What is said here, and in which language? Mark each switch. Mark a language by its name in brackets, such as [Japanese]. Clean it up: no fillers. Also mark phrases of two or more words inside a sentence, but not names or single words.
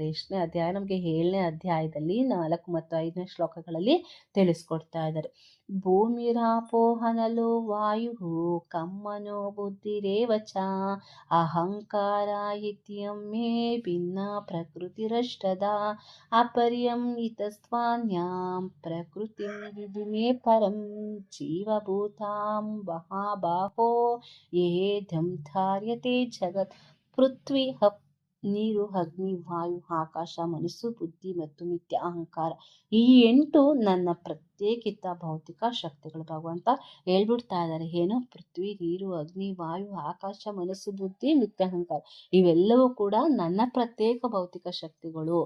[Kannada] ಎಷ್ಟನೇ ಅಧ್ಯಾಯ, ನಮಗೆ 7ನೇ ಅಧ್ಯಾಯದಲ್ಲಿ 4 ಮತ್ತು 5ನೇ ಶ್ಲೋಕಗಳಲ್ಲಿ ತಿಳಿಸ್ಕೊಡ್ತಾ ಇದ್ದಾರೆ. [Sanskrit] ಭೂಮಿರಾಪೋಹನಲೋ ವಾಯು ಕಮ್ಮನೋ ಬುದ್ಧಿರೇವಚ ಅಹಂಕಾರ ಇತ್ಯಮ್ಮೆ ಭಿನ್ನ ಪ್ರಕೃತಿರಷ್ಟದ ಅಪರ್ಯಂ ಇತಸ್ತ್ವಾನ್ಯಾಂ ಪ್ರಕೃತಿಂ ವಿಧಿಮೇ ಪರಂ ಜೀವಭೂತಾಂ ಮಹಾಬಾಹೋ ಯೇಧಂ ಧಾರ್ಯತೆ ಜಗತ್ ಪೃಥ್ವಿ [Kannada] ನೀರು, ಅಗ್ನಿ, ವಾಯು, ಆಕಾಶ, ಮನಸ್ಸು, ಬುದ್ಧಿ ಮತ್ತು ಮಿಥ್ಯ ಅಹಂಕಾರ. ಈ 8 ನನ್ನ ಪ್ರತ್ಯೇಕಿತ ಭೌತಿಕ ಶಕ್ತಿಗಳು. ಭಗವಂತ ಹೇಳ್ಬಿಡ್ತಾ ಇದ್ದಾರೆ, ಏನು, ಪೃಥ್ವಿ, ನೀರು, ಅಗ್ನಿ, ವಾಯು, ಆಕಾಶ, ಮನಸ್ಸು, ಬುದ್ಧಿ, ಮಿಥ್ಯ ಅಹಂಕಾರ ಇವೆಲ್ಲವೂ ಕೂಡ ನನ್ನ ಪ್ರತ್ಯೇಕ ಭೌತಿಕ ಶಕ್ತಿಗಳು.